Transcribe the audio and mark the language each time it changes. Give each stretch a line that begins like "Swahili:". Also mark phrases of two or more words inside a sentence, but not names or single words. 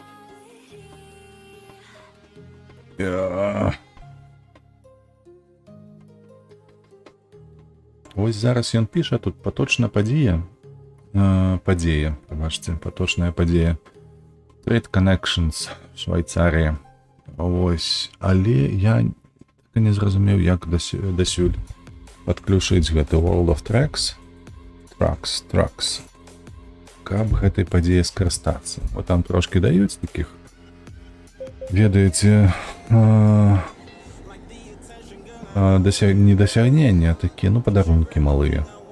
Belarusian: Ось зараз ён піша, тут поточна падзея. Падзея, пабачце, поточная падзея.
English: Trade Connections,
Belarusian: Швейцарія. Ось, але я так не зразумеў, як дасюль падключыць гэты World of Tracks. Tracks. Каб гэтай падзеяй скарыстацца. Вот там трошки даюць такіх, ведаеце, недосягнення, такія, ну, падарункі малыя.